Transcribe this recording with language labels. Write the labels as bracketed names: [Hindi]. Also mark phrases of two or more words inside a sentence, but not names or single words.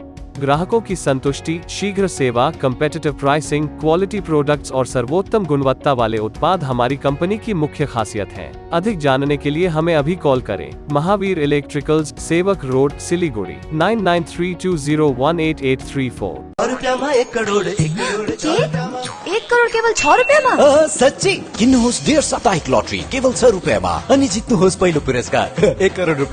[Hindi] ग्राहकों की संतुष्टि, शीघ्र सेवा, [English] competitive pricing, quality products [Hindi] और सर्वोत्तम गुणवत्ता वाले उत्पाद हमारी कंपनी की मुख्य खासियत हैं। अधिक जानने के लिए हमें अभी कॉल करें। महावीर इलेक्ट्रिकल्स, सेवक रोड, सिलीगुड़ी 9932018834। [Nepali] 1 करोड़ 1 करोड़ केवल 6 रुपियाँमा? सच्ची किन्नुहोस् 1.5 साप्ताहिक लटरी केवल 6 रुपियाँमा अनि जित्नुहोस् पहिलो पुरस्कार 1 करोड रुपियाँ।